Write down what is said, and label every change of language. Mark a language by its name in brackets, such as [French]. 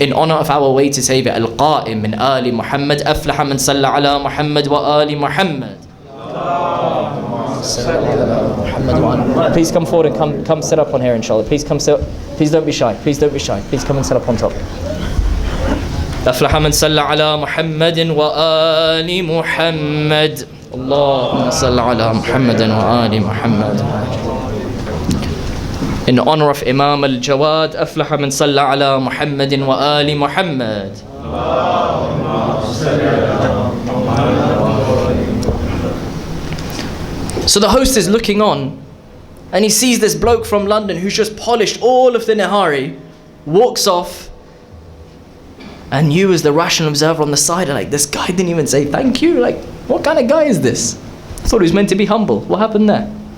[English] In honor of our way to say Al-Qa'im min Ali Muhammad, [Arabic] aflaha man salla ala Muhammad wa Ali Muhammad. [English] Please come forward and come sit up on here, inshallah. Please come sit. Please don't be shy. Please come and sit up on top. [Arabic] أفلح من صلى على محمد وآل محمد اللهم صل على محمد وآل محمد. [English] In honor of [Arabic] Imam al-Jawad, أفلح من صلى على محمد وآل محمد. [English] So the host is looking on, and he sees this bloke from London who's just polished all of the nihari, walks off. And you as the rational observer on the side are like, this guy didn't even say thank you. Like, what kind of guy is this? I thought he was meant to be humble. What happened there?